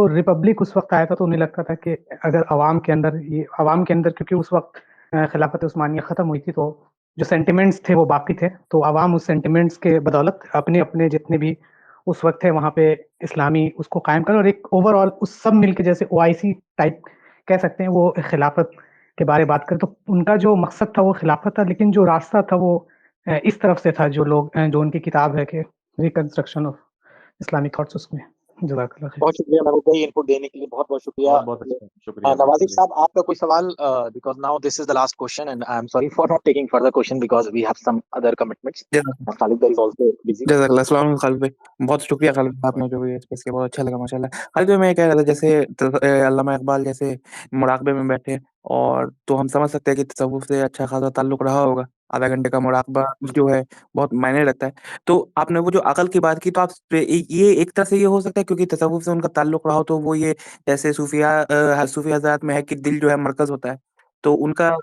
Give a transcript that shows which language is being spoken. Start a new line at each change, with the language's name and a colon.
Urdu: تو ریپبلک اس وقت آیا تھا تو انہیں لگتا تھا کہ اگر عوام کے اندر کیونکہ اس وقت خلافت عثمانیہ ختم ہوئی تھی، تو جو سینٹیمنٹس تھے وہ باقی تھے، تو عوام اس سینٹیمنٹس کے بدولت اپنے جتنے بھی اس وقت ہے وہاں پہ اسلامی اس کو قائم کریں، اور ایک اوور آل اس سب مل کے جیسے OIC ٹائپ کہہ سکتے ہیں وہ خلافت کے بارے بات کریں. تو ان کا جو مقصد تھا وہ خلافت تھا، لیکن جو راستہ تھا وہ اس طرف سے تھا، جو ان کی کتاب ہے کہ ریکنسٹرکشن آف اسلامک تھاٹس، اس میں. جزاک اللہ خیر. بہت شکریہ محبوب بھائی انپٹ دینے کے لیے, بہت بہت شکریہ. بہت اچھا, شکریہ. نوازف صاحب آپ کا کوئی سوال,
English: Because now this is the last question and I am sorry for not taking further question because we have some other commitments. Khalid بھائی is also busy.
Urdu: جزاک اللہ. السلام علیکم خالد بھائی, بہت شکریہ خالد بھائی, آپ نے جو اسپیس کیا بہت اچھا لگا ماشاء اللہ. خالد بھائی میں کہہ رہا تھا جیسے علامہ اقبال جیسے مراقبے میں بیٹھے, اور تو ہم سمجھ سکتے ہیں کہ تصوف سے اچھا خاصا تعلق رہا ہوگا, آدھا گھنٹے کا مراقبہ جو ہے بہت معنی رکھتا ہے. تو آپ نے وہ جو عقل کی بات کی, تو آپ یہ ایک طرح سے یہ ہو سکتا ہے کیونکہ تصوف سے ان کا تعلق رہا ہو, تو وہ یہ جیسے صوفیہ حضرات میں ہے کہ دل جو ہے مرکز ہوتا ہے, تو ان کا